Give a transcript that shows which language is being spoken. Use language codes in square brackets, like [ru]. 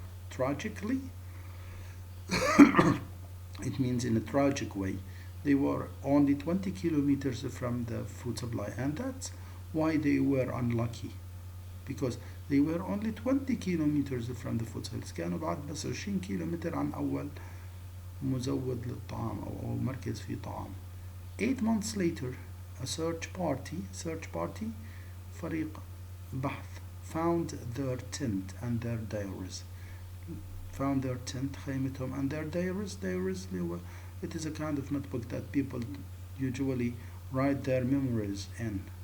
[en] Tragically, it means in a tragic way, they were only 20 kilometers from the food supply, and that's why they were unlucky, because they were only 20 kilometers from the foothills. [ar] كانوا بعد بس 20 كيلومتر عن أول مزود للطعام أو مركز فيه طعام. [en] 8 months later, a search party [ar] فريق بحث [en] found their tent and their diaries. Found their tent, خيمتهم, and their diaries. Diaries, it is a kind of notebook that people usually write their memories in.